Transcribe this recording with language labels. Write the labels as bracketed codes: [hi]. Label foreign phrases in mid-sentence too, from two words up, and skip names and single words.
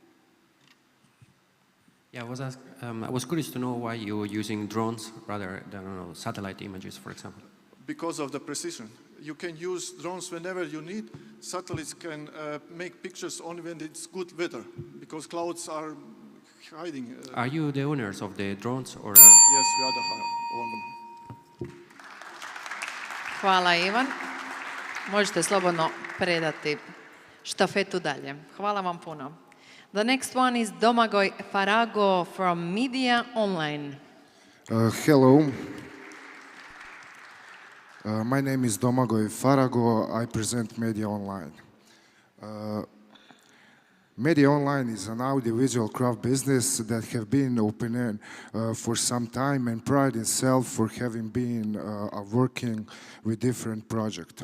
[en] Yeah, I was curious to know why you're using drones rather than satellite images, for example. Because of the precision. You can use drones whenever you need. Satellites can make pictures only when it's good weather, because clouds are hiding. Are you the owners of the drones? Or, Yes, we are the owner. [hr] Hvala, Ivan. Možete slobodno predati štafetu dalje. Hvala vam puno. [en] The next one is Domagoj Farago from Media Online. Hello. My name is Domagoj Farago. I present Media Online. Media Online is an audiovisual craft business that have been open for some time and pride itself for having been working with different projects.